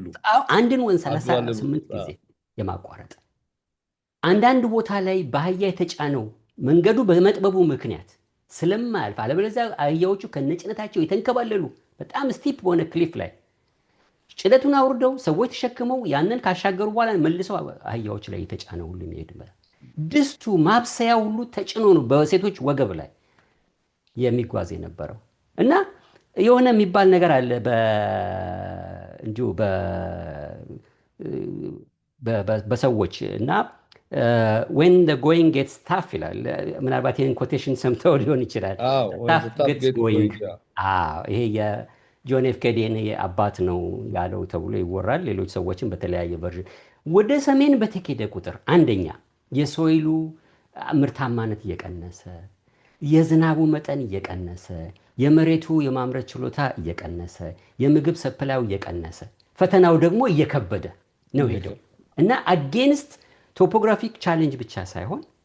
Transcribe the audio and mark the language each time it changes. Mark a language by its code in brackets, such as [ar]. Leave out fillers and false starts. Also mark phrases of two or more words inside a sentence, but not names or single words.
[am] አንድን ወንዝ 38 ጊዜ የማቋረጥ አንዳንድ ቦታ ላይ በአህያ የተጫነው መንገዱ በመጥበቡ ምክንያት ስለማያልፍ አለበለዚያ አህያዎቹ ከነጭነታቸው የተንከባለሉ በጣም ስቲፕ በሆነ ክሊፍ ላይ ጭነቱን አውርደው ሰዎች ተሸክመው ያንን ካሻገሩ በኋላ መልሰው አህያዎች ላይ የተጫነ ሁሉ የሚሄድ ድስቱ ማብሰያ ሁሉ ተጭኖ ነው በሴቶች ወገብ ላይ የሚጓዝ የነበረው እና የሆነ የሚባል ነገር አለ እንዲሁ በሰዎች እና [en] when the going gets tough [am] ይላል። ምናልባት ይህን ኮቴሽን ሰምተው ሊሆን ይችላል። [en] tough gets going [am] ይሄ የጆን ኤፍ ኬኔዲ አባት ነው ያለው ተብሎ ይወራል። ሌሎች ሰዎችን በተለያየ ቨርዥን ወደ ሰሜን በተኬደ ቁጥር አንደኛ የሶይሉ ምርታማነት እየቀነሰ የዝናቡ መጠን እየቀነሰ የመሬቱ የማምረት ችሎታ እየቀነሰ የምግብ ሰፕላዩ እየቀነሰ ፈተናው ደግሞ እየከበደ ነው ሄደው እና [en] against topographic challenge [am] ብቻ ሳይሆን